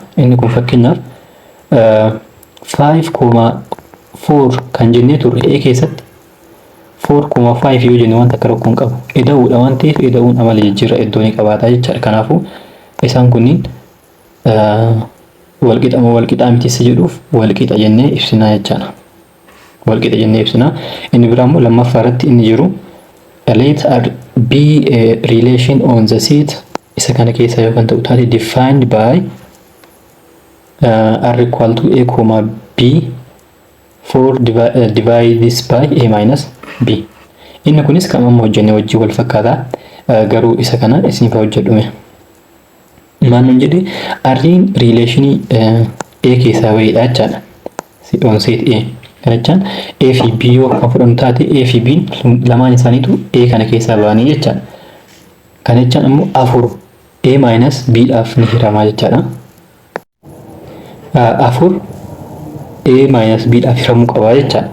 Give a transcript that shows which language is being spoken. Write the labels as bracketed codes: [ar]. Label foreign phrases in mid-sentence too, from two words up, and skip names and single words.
[om] Inni kun fakkeenyaaf 5,4 kan jennee turre a keessatti 4,5 yoo jenne wanta akka rakkoo hin qabu. Ida'uudha waan ta'eef ida'uun amala jijjiirraa iddoo ni qabaata jechaadha. Kanaafuu isaan kunniin walqixa moo walqixaa miti isa jedhuuf walqixa jennee ibsinaa jechaadha. Walqixa jennee ibsinaa. Inni biraa immoo lammaffaa irratti inni jiru [en] let r be a relation on the set [om] isa kana keessa yoo kan ta'u taate [en] defined by r equal to a comma b for divide this by a minus b. [om] Inni kunis kan amma hojjenne wajjin wal fakkaata. Garuu isa kana isiniif hojjedhume. Maannoon jedhe r'n relationii a keessaa baheedha jechaadha. [en] On set a. [om] Kana jechaan a fi b yoo kan fudhannu taate a fi b lamaan isaaniitu a kana keessaa bahanii jechaadha. Kana jechaan ammoo 4 [en] a minus b [om] dhaaf ni hiramaa jechaadha. 4 [en] a minus b [om] dhaaf hiramuu qaba jechaadha.